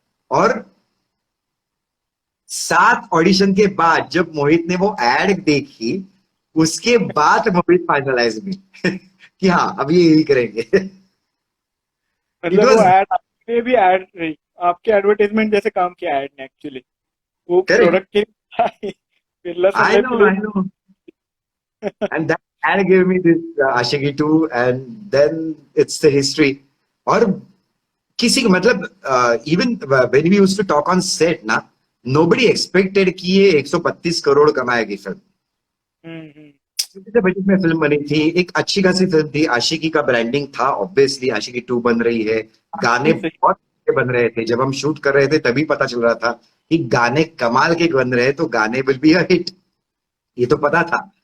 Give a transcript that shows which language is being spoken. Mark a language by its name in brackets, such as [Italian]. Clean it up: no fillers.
[Hindi] और 7 ऑडिशन के बाद जब मोहित ने वो ऐड देखी, उसके बाद मोहित फाइनलाइज में कि हाँ अब ये यही करेंगे. मतलब वो ऐड आपके भी ऐड रही, आपके एडवर्टाइजमेंट जैसे काम किया ऐड ने एक्चुअली. वो प्रोडक्ट के बिरला सन [English] I know. And that ad gave me this Ashiki 2, and then it's the history. [Hindi] और किसी को मतलब [English] even when we used to talk on set [Hindi] ना, [English] nobody expected [Hindi] कि ये 132 करोड़ कमाएगी फिल्म. बजट में फिल्म बनी थी, एक अच्छी खासी फिल्म थी. आशिकी का ब्रांडिंग था, ऑब्वियसली आशिकी 2 बन रही है. गाने बहुत अच्छे बन रहे थे. जब हम शूट कर रहे थे तभी पता चल रहा था कि गाने कमाल के बन रहे हैं, तो गाने [English] will be a hit, [Hindi] ये तो पता था.